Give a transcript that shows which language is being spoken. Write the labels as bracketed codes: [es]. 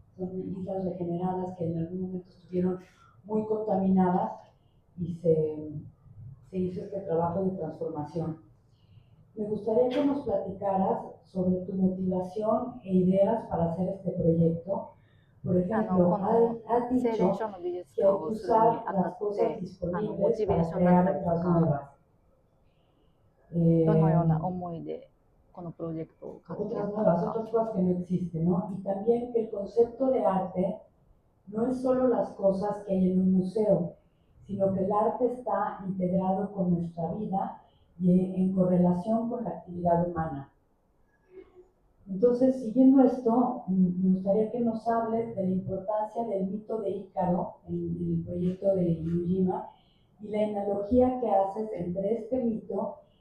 [es] Son islas regeneradas que en algún momento estuvieron muy contaminadas y se hizo este trabajo de transformación. Me gustaría que nos platicaras sobre tu motivación e ideas para hacer este proyecto. Por ejemplo, has dicho que hay que usar las cosas disponibles para crear otras nuevas. [ja] どのような思いでこのプロジェクトを書いているのか。 [es] otras cosas que no existen, ¿no? Y también que el concepto de arte no es solo las cosas que hay en un museo, sino que el arte está integrado con nuestra vida y en correlación con la actividad humana. Entonces, siguiendo esto, me gustaría que nos hables de la importancia del mito de Ícaro en el proyecto de Inujima y la analogía que haces entre este mito